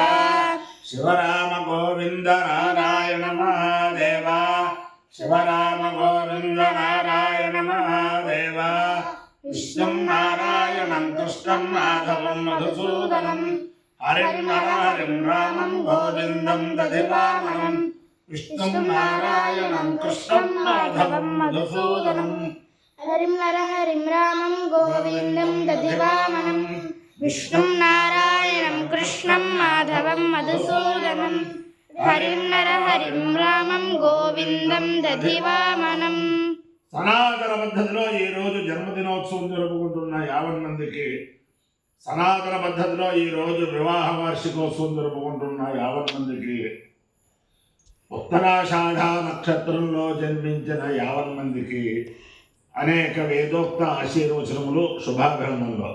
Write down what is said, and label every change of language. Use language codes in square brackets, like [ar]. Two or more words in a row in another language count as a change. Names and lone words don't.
[sa] शिवराम गोविंद नारायण महादेव शिवराम गोविंद नारायण महादेव विष्णुं नारायणं कृष्णं माधवं मधुसूदनं हरिं नरहरिं रामं गोविन्दं दधिवामनं विष्णुं नारायणं कृष्णं माधवं मधुसूदनं हरिं नरहरिं रामं गोविन्दं दधिवामनं विष्णुं नारायणं कृष्णं माधवं मधुसूदनं हरिं नरहरिं रामं गोविन्दं दधिवामनं. [te] సనాతన పద్ధతిలో ఈరోజు జన్మదినోత్సవం జరుపుకుంటున్న 50 మందికి, సనాతన పద్ధతిలో ఈరోజు వివాహ వార్షికోత్సవం జరుపుకుంటున్న 50 మందికి, ఉత్తరాషాఢ నక్షత్రంలో జన్మించిన 50 మందికి అనేక వేదోక్త ఆశీర్వచనములు శుభాభినందనలు.